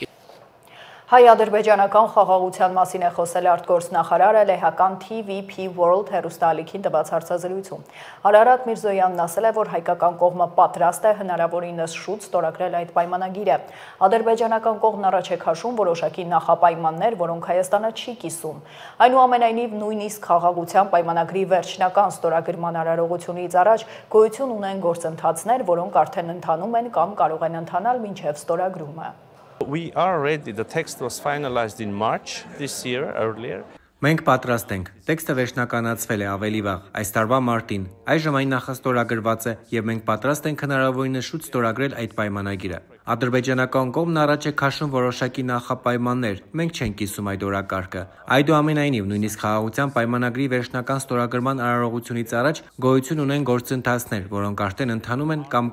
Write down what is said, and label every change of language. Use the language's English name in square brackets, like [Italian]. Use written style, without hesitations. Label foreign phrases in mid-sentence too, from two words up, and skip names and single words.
[Armenian] Հայ-ադրբեջանական խաղաղության մասին է խոսել արտգործնախարարը լեհական TVP World հեռուստաալիքին տված հարցազրույցում։ Արարատ Միրզոյանն ասել է, որ հայկական կողմը պատրաստ է հնարավորինս շուտ ստորագրել այդ պայմանագիրը։ Ադրբեջանական կողմն առաջ է քաշում որոշակի նախապայմաններ, որոնք Հայաստանը չի կիսում։ Այնուամենայնիվ նույնիսկ խաղաղության պայմանագրի վերջնական ստորագրման արարողությունից առաջ գոյություն ունեն գործընթացներ, որոնք արդեն ընթանում են կամ կարող են ընթանալ մինչև ստորագրումը։ [English] We are ready. The text was finalized in March this year, earlier. [Armenian] Մենք պատրաստ ենք։ Տեքստը վերջնականացվել է ավելի վաղ, այս տարվա մարտին։ Այժմ այն նախաստորագրված է եւ մենք պատրաստ ենք հնարավորինս շուտ ստորագրել այդ պայմանագիրը։ Ադրբեջանական կողմն առաջ է քաշում որոշակի նախապայմաններ, մենք չենք կիսում այդ օրակարգը։ Այդուամենայնիվ, նույնիսկ խաղաղության պայմանագրի վերջնական ստորագրման արարողությունից առաջ գոյություն ունեն գործընթացներ, որոնք արդեն ընթանում են կամ